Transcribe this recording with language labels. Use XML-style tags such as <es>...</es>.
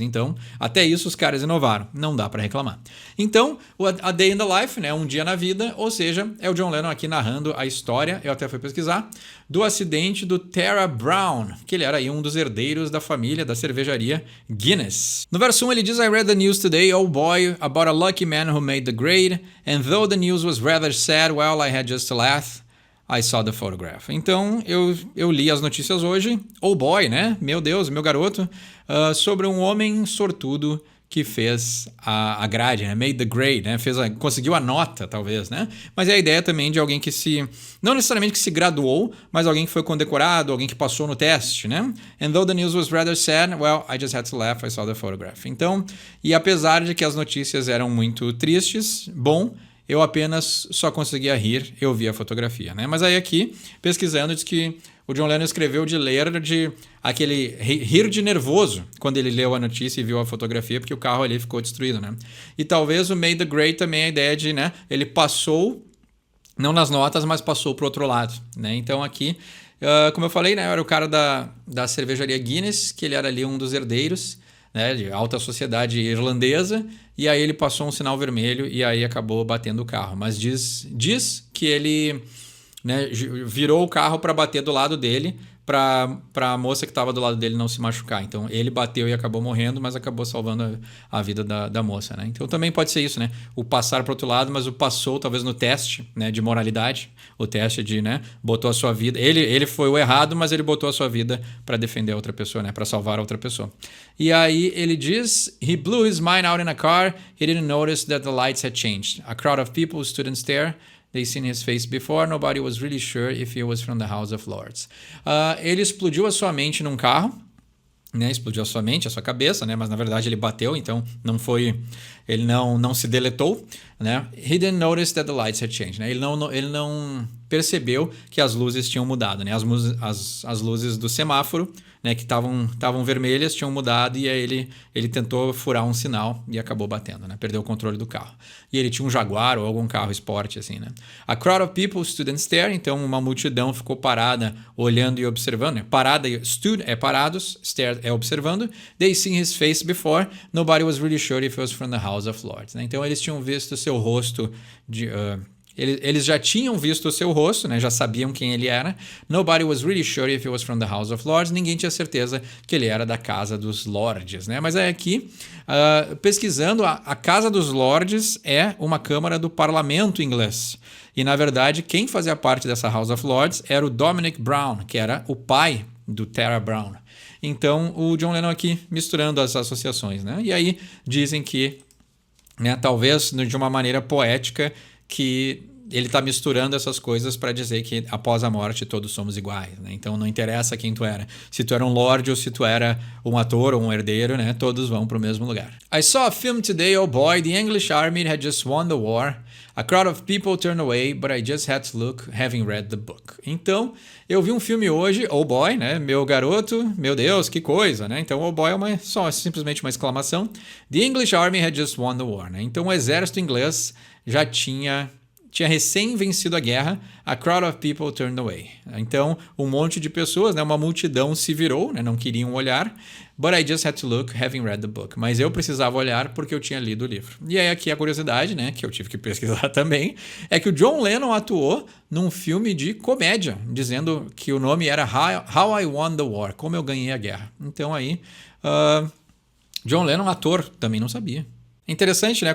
<pt>Então, até isso os caras inovaram. Não dá pra reclamar. Então, A Day in the Life, né, um dia na vida, ou seja, é o John Lennon aqui narrando a história, eu até fui pesquisar, do acidente do Tara Brown, que ele era aí um dos herdeiros da família da cervejaria Guinness. No verso 1 ele diz:</pt> <en>I read the news today, oh boy, about a lucky man who made the grade, and though the news was rather sad, well, I had just to laugh. I saw the photograph.</en> <pt>Então, eu li as notícias hoje, oh boy, né? Meu Deus, meu garoto, sobre um homem sortudo que fez a grade, né?</pt> <en>Made the grade,</en> <pt>né? Conseguiu a nota, talvez, né? Mas é a ideia também de alguém que não necessariamente que se graduou, mas alguém que foi condecorado, alguém que passou no teste, né?</pt> <en>And though the news was rather sad, well, I just had to laugh, I saw the photograph.</en> <pt>Então, e apesar de que as notícias eram muito tristes, bom, eu apenas só conseguia rir, eu vi a fotografia, né? Mas aí aqui, pesquisando, diz que o John Lennon escreveu de aquele rir de nervoso quando ele leu a notícia e viu a fotografia, porque o carro ali ficou destruído, né? E talvez o</pt> <en>Made the Grade</en> <pt>também a ideia de, né? Ele passou, não nas notas, mas passou pro outro lado, né? Então aqui, como eu falei, né? Era o cara da cervejaria Guinness, que ele era ali um dos herdeiros, né, de alta sociedade irlandesa, e aí ele passou um sinal vermelho e aí acabou batendo o carro. Mas diz que ele, né, virou o carro para bater do lado dele, para a moça que estava do lado dele não se machucar. Então ele bateu e acabou morrendo, mas acabou salvando a vida da moça, né? Então também pode ser isso, né? O passar para outro lado, mas o passou talvez no teste, né, de moralidade, o teste de, né, botou a sua vida. Ele foi o errado, mas ele botou a sua vida para defender a outra pessoa, né, para salvar a outra pessoa. E aí ele diz:</pt> <en>"He blew his mind out in a car. He didn't notice that the lights had changed. A crowd of people stood and stared. They seen his face before. Nobody was really sure if he was from the House of Lords."</en> <pt>Ele explodiu a sua mente num carro, né? Explodiu a sua mente, a sua cabeça, né? Mas na verdade ele bateu, então não foi... Ele não se deletou, né?</pt> <en>He didn't notice that the lights had changed,</en> <pt>né? Ele não percebeu que as luzes tinham mudado, né? As luzes do semáforo, né, que estavam vermelhas, tinham mudado, e aí ele tentou furar um sinal e acabou batendo, né? Perdeu o controle do carro. E ele tinha um Jaguar ou algum carro esporte, assim, né?</pt> <en>A crowd of people stood and stared.</en> <pt>Então uma multidão ficou parada, olhando e observando, né? Parada, stood é parados, stared é observando.</pt> <en>They seen his face before. Nobody was really sure if it was from the House of Lords, né?</en> <pt>Então eles tinham visto seu rosto eles já tinham visto o seu rosto, né? Já sabiam quem ele era.</pt> <en>Nobody was really sure if he was from the House of Lords.</en> <pt>Ninguém tinha certeza que ele era da Casa dos Lordes, né? Mas aqui, pesquisando, a Casa dos Lordes é uma câmara do parlamento inglês. E, na verdade, quem fazia parte dessa House of Lords era o Dominic Brown, que era o pai do Tara Brown. Então, o John Lennon aqui misturando as associações, né? E aí dizem que, né, talvez de uma maneira poética, que ele está misturando essas coisas para dizer que após a morte todos somos iguais, né? Então não interessa quem tu era. Se tu era um lord ou se tu era um ator ou um herdeiro, né? Todos vão para o mesmo lugar.</pt> <en>I saw a film today, oh boy, the English army had just won the war. A crowd of people turned away, but I just had to look, having read the book.</en> <pt>Então, eu vi um filme hoje, oh boy, né? Meu garoto, meu Deus, que coisa, né? Então, oh boy é simplesmente uma exclamação.</pt> <en>The English army had just won the war, né?</en> <pt>Então, o exército inglês já tinha recém vencido a guerra.</pt> <en>A crowd of people turned away.</en> <pt>Então, um monte de pessoas, né, uma multidão se virou, né, não queriam olhar.</pt> <en>But I just had to look, having read the book.</en> <pt>Mas eu precisava olhar porque eu tinha lido o livro. E aí aqui a curiosidade, né, que eu tive que pesquisar também, é que o John Lennon atuou num filme de comédia, dizendo que o nome era How I Won the War, como eu ganhei a guerra. Então aí, John Lennon, ator, também não sabia. Interessante, né?</pt>